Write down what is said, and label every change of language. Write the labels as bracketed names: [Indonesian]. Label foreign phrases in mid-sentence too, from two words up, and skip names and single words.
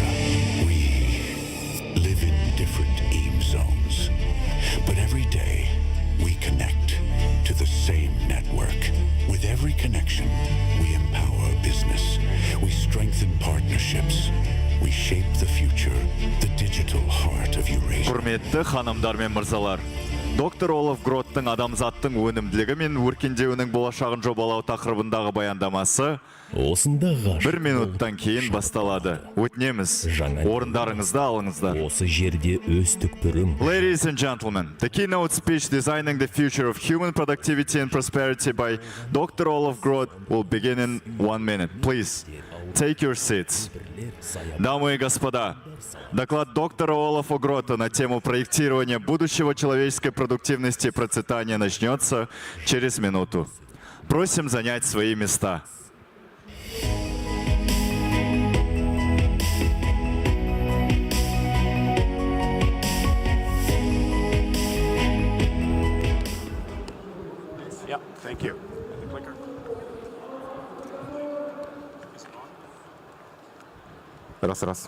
[English] We live in different EEM zones, but every day we connect to the same network. With every connection, we empower business, we strengthen partnerships, we shape the future, the digital heart of Eurasia. [Kazakh] Құрметті ханымдар мен мырзалар, доктор Олаф Гроттың адамзаттың өнімділігі мен өркендеуінің болашағын жобалау тақырыбындағы баяндамасы осындағы 1 минуттан кейін басталады. Өтінеміз, орындарыңызды алыңыздар. Осы жерде өз түкпірім. [English] Ladies and gentlemen, the keynote speech Designing the Future of Human Productivity and Prosperity by Dr. Olaf Grot will begin in 1 minute. Please, take your seats. [Russian] Дамы и господа, доклад доктора Олафа Грота на тему проектирования будущего человеческой продуктивности и процветания начнется через минуту. Просим занять свои места. [English] Yeah, thank you. [Russian] Раз.